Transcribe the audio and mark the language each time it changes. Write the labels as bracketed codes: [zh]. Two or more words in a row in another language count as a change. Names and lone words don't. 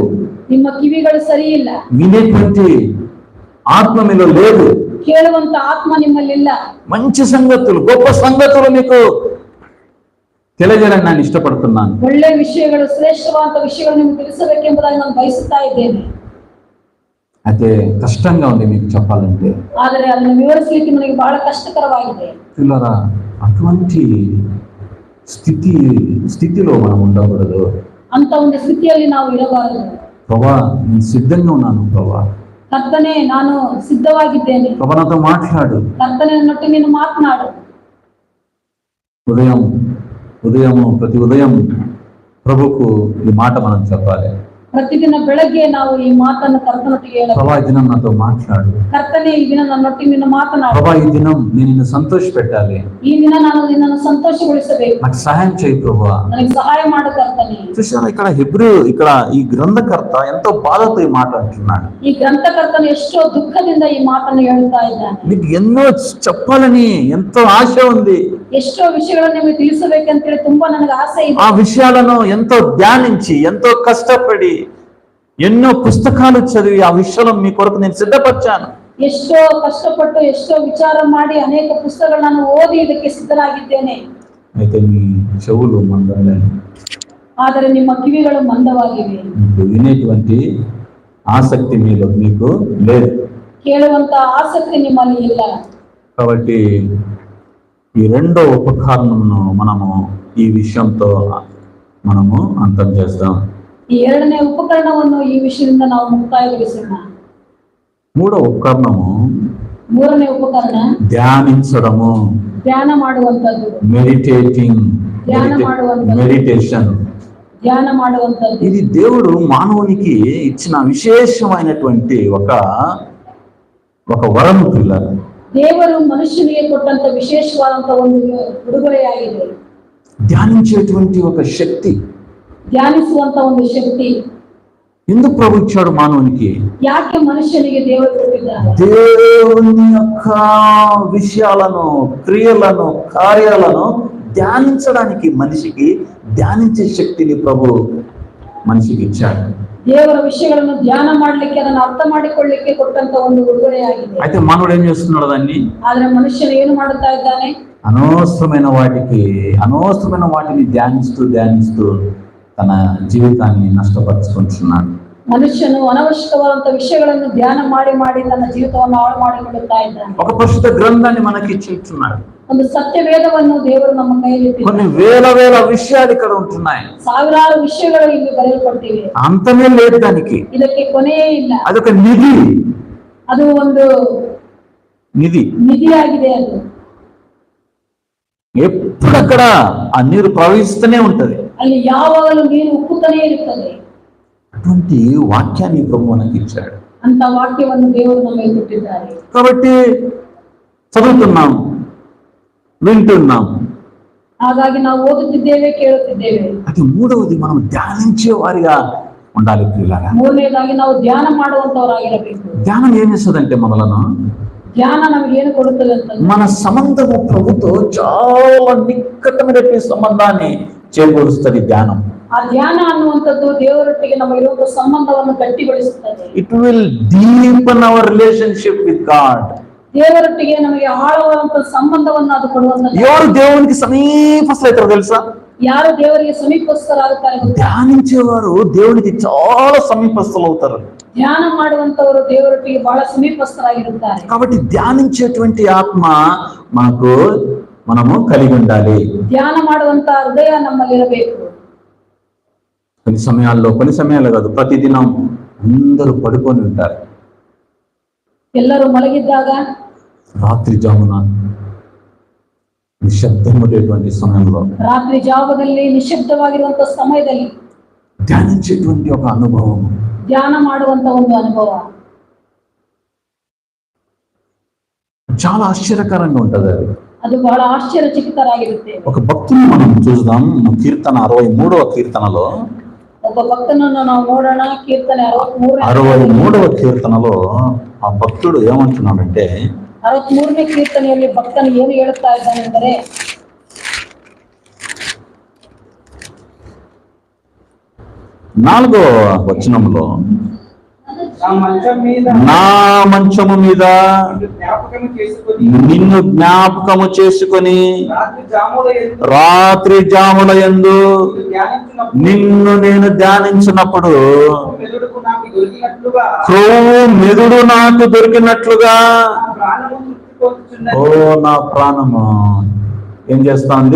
[kn] ನಿಮ್ಮ ಕಿವಿಗಳು ಸರಿ ಇಲ್ಲ, [te] వినేటువంటి ఆత్మ మీలో లేదు. [kn] ಕೇಳುವಂತ ಆತ್ಮ ನಿಮ್ಮಲ್ಲಿಲ್ಲ. [te] మంచి సంగతులు, గొప్ప సంగతులు మీకు తెలియజేయాలని నేను ఇష్టపడుతున్నాను. [kn] ಒಳ್ಳೆ ವಿಷಯಗಳು, ಶ್ರೇಷ್ಠವಾದ ವಿಷಯಗಳು ನಿಮಗೆ ತಿಳಿಸಬೇಕೆಂಬುದಾಗಿ ನಾನು ಬಯಸುತ್ತಾ ಇದ್ದೇನೆ. [te] అయితే కష్టంగా ఉంది మీకు చెప్పాలంటే. [kn] ಆದರೆ ಅದನ್ನು ವಿವರಿಸಲಿಕ್ಕೆ ನನಗೆ ಬಹಳ ಕಷ್ಟಕರವಾಗಿದೆ. [te] పిల్లరా, అటువంటి స్థితిలో మనం ఉండకూడదు. [kn] ಅಂತ ಒಂದು ಸ್ಥಿತಿಯಲ್ಲಿ ನಾವು ಇರಬಾರದು. [te] ప్రభా, నేను సిద్ధంగా ఉన్నాను ప్రభా. [kn] ಕರ್ತನೇ, ನಾನು ಸಿದ್ಧವಾಗಿದ್ದೇನೆ. [te] ప్రభా, నాతో మాట్లాడు. [kn] ಕರ್ತನೇ, ನನ್ನೊಟ್ಟಿಗೆ ನೀನು ಮಾತನಾಡು. [te] ప్రతి ఉదయం ప్రభుకు ఈ మాట మనం చెప్పాలి. [kn] ಪ್ರತಿದಿನ ಬೆಳಗ್ಗೆ ನಾವು ಈ ಮಾತನ್ನು ಕರ್ತನೊಟ್ಟಿಗೆ ಹೇಳಬೇಕು. [te] ప్రభా, ఈ దినం నాతో మాట్లాడు. [kn] ಕರ್ತನೇ, ಈ ದಿನ ನನ್ನೊಟ್ಟಿಗೆ ನೀನು ಮಾತನಾಡು. [te] ప్రభా, ఈ దినం నేను నిన్ను సంతోష పెట్టాలి. [kn] ಈ ದಿನ ನಾನು ನಿನ್ನನ್ನು ಸಂತೋಷಗೊಳಿಸಬೇಕು. [te] నాకు సహాయం చేయి ప్రభా. [kn] ನನಗೆ ಸಹಾಯ ಮಾಡು ಕರ್ತನೇ. [te] చూసారా, ఇక్కడ ఈ గ్రంథకర్త ఎంతో బాధతో ఈ మాట అంటున్నాడు. [kn] ಈ ಗ್ರಂಥಕರ್ತನು ಎಷ್ಟೋ ದುಃಖದಿಂದ ಈ ಮಾತನ್ನು ಹೇಳುತ್ತಾ ಇದ್ದಾನೆ. [te] నీకు ఎన్నో చెప్పాలని ఎంతో ఆశ ఉంది. [kn] ಎಷ್ಟೋ ವಿಷಯಗಳನ್ನು ನಿಮಗೆ ತಿಳಿಸಬೇಕಂತೇಳಿ ತುಂಬಾ ನನಗೆ ಆಸೆ ಇದೆ. [te] ఆ విషయాలను ఎంతో ధ్యానించి, ఎంతో కష్టపడి, ఎన్నో పుస్తకాలు చదివి ఆ విషయాలను మీ కొరకు నేను సిద్ధపరిచాను. [kn] ಎಷ್ಟೋ ಕಷ್ಟಪಟ್ಟು ಎಷ್ಟೋ ವಿಚಾರ ಮಾಡಿ ಅನೇಕ ಪುಸ್ತಕಗಳನ್ನು ನಾನು ಓದಿ ಇದಕ್ಕೆ ಸಿದ್ಧನಾಗಿದ್ದೇನೆ. [te] అయితే మీ చెవులు మందలేదు, [kn] ಆದರೆ ನಿಮ್ಮ ಕಿವಿಗಳು ಮಂದವಾಗಿವೆ. [te] మీకు వినేటువంటి ఆసక్తి మీకు లేదు. [kn] ಕೇಳುವಂತ ಆಸಕ್ತಿ ನಿಮ್ಮಲ್ಲಿ ಇಲ್ಲ. [te] కాబట్టి ఈ రెండో ఉపకరణమును మనము ఈ విషయంతో మనము అంతం చేస్తాం. [kn] ಈ ಎರಡನೇ ಉಪಕರಣವನ್ನು ಈ ವಿಷಯದಿಂದ ನಾವು ಮುಕ್ತಾಯಗೊಳಿಸೋಣ. [te] మూడో ఉపకరణము [kn] ಮೂರನೇ ಉಪಕರಣ [te] ధ్యానించడము, [kn] ಧ್ಯಾನ ಮಾಡುವಂತದ್ದು. [te] మెడిటేషన్. [kn] ಧ್ಯಾನ ಮಾಡುವಂತದ್ದು. [te] ఇది దేవుడు మానవునికి ఇచ్చిన విశేషమైనటువంటి ఒక వరం పిల్లలు. [kn] ದೇವರು ಮನುಷ್ಯನಿಗೆ ಕೊಟ್ಟಂತ ವಿಶೇಷವಾದಂತ ಒಂದು ಉಡುಗೊರೆಯಾಗಿದೆ. [te] ధ్యానించేటువంటి ఒక శక్తి. [kn] ಧ್ಯಾನಿಸುವಂತ ಒಂದು ಶಕ್ತಿ. [te] ఎందుకు ప్రభు ఇచ్చాడు మానవునికి? [kn] ಯಾಕೆ ಮನುಷ್ಯನಿಗೆ ದೇವರು ಕೊಟ್ಟಿದ್ದಾರೆ? [te] దేవుని యొక్క విషయాలను, క్రియలను, కార్యాలను ధ్యానించడానికి, మనిషికి ధ్యానించే శక్తిని ప్రభు మనిషికి ఇచ్చాడు. [kn] ದೇವರ ವಿಷಯಗಳನ್ನು ಧ್ಯಾನ ಮಾಡಲಿಕ್ಕೆ, ಅದನ್ನು ಅರ್ಥ ಮಾಡಿಕೊಳ್ಳಿಕ್ಕೆ ಕೊಟ್ಟಂತ ಒಂದು ಉಡುಗೊರೆಯಾಗಿದೆ. [te] అయితే మానవుడు ఏం చేస్తున్నాడు దాన్ని? [kn] ಆದ್ರೆ ಮನುಷ್ಯನು ಏನು ಮಾಡುತ್ತಾ ಇದ್ದಾನೆ? [te] అనవసరమైన వాటిని ధ్యానిస్తూ తన జీవితాన్ని నష్టపరుచుకుంటున్నాడు. [kn] ಮನುಷ್ಯನು ಅನವಶ್ಯಕವಾದಂತ ವಿಷಯಗಳನ್ನು ಧ್ಯಾನ ಮಾಡಿ ತನ್ನ ಜೀವಿತವನ್ನು ಹಾಳು ಮಾಡಿಕೊಳ್ಳುತ್ತಾ ಇದ್ದಾನೆ. [te] ఒక పరిశుద్ధ గ్రంథాన్ని మనకి ఇచ్చున్నాడు. [kn] ಒಂದು ಸತ್ಯ ವೇದವನ್ನು ದೇವರು ನಮ್ಮ ಕೈಯಲ್ಲಿ [te] కొన్ని వేల విషయాలు ఇక్కడ ఉంటున్నాయి. [kn] ಸಾವಿರಾರು ವಿಷಯಗಳು ಇಲ್ಲಿ ಬರೆಯಲ್ಪಟ್ಟಿವೆ. [te] అంతమే లేదు దానికి. [kn] ಇದಕ್ಕೆ ಕೊನೆಯೇ ಇಲ್ಲ. [te] అదొక నిధి. [kn] ಅದು ಒಂದು నిధిಯಾಗಿದೆ. ಅದು [te] ఎప్పుడు అక్కడ ఆ నీరు ప్రవహిస్తూనే ఉంటది. [kn] ಅಲ್ಲಿ ಯಾವಾಗಲೂ ನೀರು ಉಕ್ಕುತ್ತಲೇ ಇರುತ್ತದೆ. [te] అటువంటి వాక్యాన్ని ప్రభు మనకి ఇచ్చాడు. [kn] ಅಂತ ವಾಕ್ಯವನ್ನು ದೇವರು ನಮಗೆ ಕೊಟ್ಟಿದ್ದಾರೆ. [te] కాబట్టి చదువుతున్నాం, వింటున్నాం. [kn] ಹಾಗಾಗಿ ನಾವು ಓದುತ್ತಿದ್ದೇವೆ, ಕೇಳುತ್ತಿದ್ದೇವೆ. [te] అది మూడవది, మనం ధ్యానించే వారిగా ఉండాలి పిల్లగా. [kn] ಮೂರನೇದಾಗಿ ನಾವು ಧ್ಯಾನ ಮಾಡುವಂತವರಾಗಿರಬೇಕು. [te] ధ్యానం ఏం చేస్తుందంటే మనలను, [kn] ಧ್ಯಾನ ನಮಗೆ ಏನು ಕೊಡುತ್ತದೆ ಅಂತ, [te] మన సంబంధము ప్రభుతో చాలా నిక్కటమైనటువంటి సంబంధాన్ని చేకూరుస్తుంది ధ్యానం. [kn] ಆ ಧ್ಯಾನ ಅನ್ನುವಂಥದ್ದು ದೇವರೊಟ್ಟಿಗೆ ನಮಗಿರುವಂತಹ ಸಂಬಂಧವನ್ನು ಗಟ್ಟಿಗೊಳಿಸುತ್ತದೆ. [en] It will deepen our relationship with God. [kn] ದೇವರೊಟ್ಟಿಗೆ ನಮಗೆ ಆಳವಾದಂತಹ ಸಂಬಂಧವನ್ನು ಅದು ಕೊಡುವಂಥದ್ದು. [te] ఎవరు దేవునికి సమీపస్తులు అవుతారో తెలుసా? [kn] ಯಾರು ದೇವರಿಗೆ ಸಮೀಪಸ್ಥರಾಗುತ್ತಾರೆ ಗೊತ್ತಾ? [te] ధ్యానించేవారు దేవునికి చాలా సమీపస్తులు అవుతారు. [kn] ಧ್ಯಾನ ಮಾಡುವಂತವರು ದೇವರೊಟ್ಟಿಗೆ ಬಹಳ ಸಮೀಪಸ್ಥರಾಗಿರುತ್ತಾರೆ. [te] కాబట్టి ధ్యానించేటువంటి ఆత్మ మనము కలిగి ఉండాలి. [kn] ಧ್ಯಾನ ಮಾಡುವಂತ ಹೃದಯ ನಮ್ಮಲ್ಲಿರಬೇಕು. [te] కొన్ని సమయాల్లో కాదు, ప్రతిదినం అందరూ పడుకొని ఉంటారు. [kn] ಎಲ್ಲರೂ మలగిద్ದಾಗ, [te] రాత్రి జామున నిశ్శబ్దమైనటువంటి సమయంలో, [kn] ರಾತ್ರಿ ಜಾವದಲ್ಲಿ ನಿಶ್ಶಬ್ದವಾಗಿರುವಂತ ಸಮಯದಲ್ಲಿ [te] ధ్యానించేటువంటి ఒక అనుభవం, [kn] ಧ್ಯಾನ ಮಾಡುವಂತ ಒಂದು ಅನುಭವ [te] చాలా ఆశ్చర్యకరంగా ఉంటది. [kn] ಅದು ಬಹಳ ಆಶ್ಚರ್ಯಚಕಿತರಾಗಿರುತ್ತೆ. [te] ఒక భక్తుని మనం చూద్దాం. కీర్తన 63వ కీర్తనలో, [kn] ಒಬ್ಬ ಭಕ್ತನನ್ನು ನಾವು ನೋಡೋಣ. ಕೀರ್ತನೆ [te] 63వ కీర్తనలో ఆ భక్తుడు ఏమంటున్నాడంటే, [kn] 63ನೇ ಕೀರ್ತನೆಯಲ್ಲಿ ಭಕ್ತನು ಏನು ಹೇಳುತ್ತಾ ಇದ್ದಾನೆಂದರೆ, [te] 4వ వచనంలో, నా మంచము మీద నిన్ను జ్ఞాపకము చేసుకొని రాత్రి జాముల యందు నిన్ను నేను ధ్యానించినప్పుడు క్రొవ్వు మెదుడు నాకు దొరికినట్లుగా ఓ నా ప్రాణము ఏం చేస్తోంది?